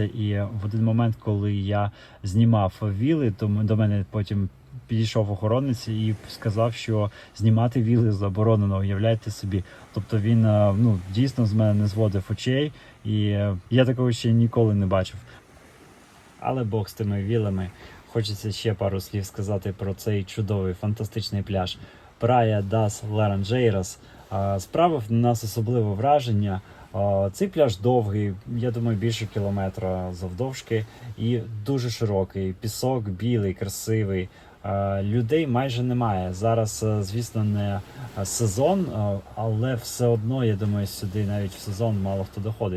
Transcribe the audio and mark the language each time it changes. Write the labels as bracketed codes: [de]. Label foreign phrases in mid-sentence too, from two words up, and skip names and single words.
[uk] І в один момент, коли я знімав віли, то до мене потім підійшов охоронець і сказав, що знімати віли заборонено, уявляєте собі. Тобто він дійсно з мене не зводив очей, і я такого ще ніколи не бачив. Але Бог з тими вілами. Хочеться ще пару слів сказати про цей чудовий, фантастичний пляж. Praia das Laranjeiras справив на нас особливе враження. Цей пляж довгий, я думаю, більше кілометра завдовжки, і дуже широкий. Пісок білий, красивий. Людей майже немає. Зараз, звісно, не сезон, але все одно, я думаю, сюди навіть в сезон мало хто доходить.